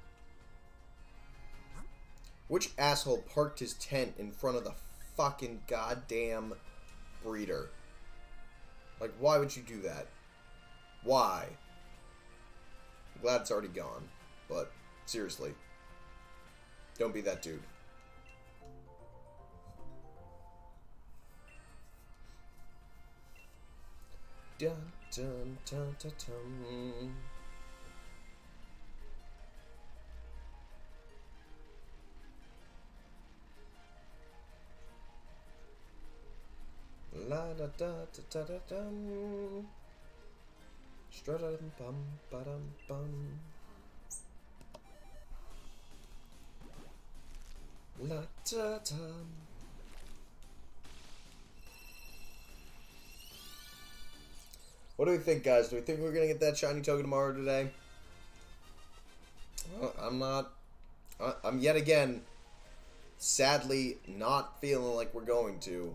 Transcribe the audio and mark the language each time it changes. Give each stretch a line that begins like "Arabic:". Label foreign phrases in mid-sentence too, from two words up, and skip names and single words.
English: Which asshole parked his tent in front of the fucking goddamn breeder? Like, why would you do that? Why? I'm glad it's already gone, but seriously, don't be that dude. Dun dun dun dun dun. La da da da da da dum. Stradum bum badum bum. La da da. What do we think, guys? Do we think we're gonna get that shiny token tomorrow today? Well, I'm not. I'm yet again, sadly, not feeling like we're going to.